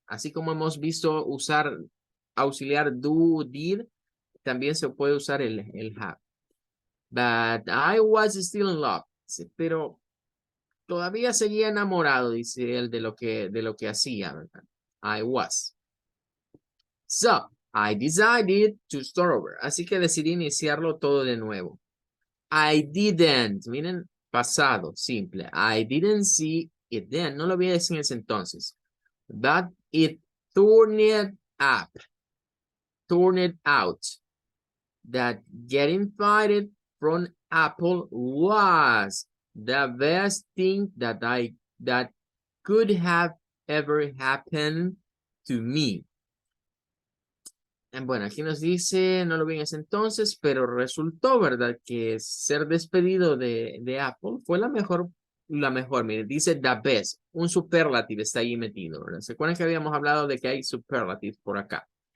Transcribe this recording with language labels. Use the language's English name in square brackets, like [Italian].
[Spanish] Así como hemos visto usar auxiliar do, did, también se puede usar el have. [English] But I was still in love. [Spanish] Dice, pero todavía seguía enamorado, dice él, de lo que hacía, ¿verdad? [English] I was. So, I decided to start over. [Spanish] Así que decidí iniciarlo todo de nuevo. [English] I didn't, [Spanish] miren, pasado, simple. [English] I didn't see it then. [Spanish] No lo vi en ese entonces. [English] But it turned up, turned out that getting fired from Apple was the best thing that could have ever happened to me. [Spanish] Bueno, aquí nos dice, no lo vi en ese entonces, pero resultó, ¿verdad? Que ser despedido de Apple fue la mejor, mire, dice the best, un superlative está ahí metido, ¿verdad? ¿Se acuerdan que habíamos hablado de que hay superlatives por acá?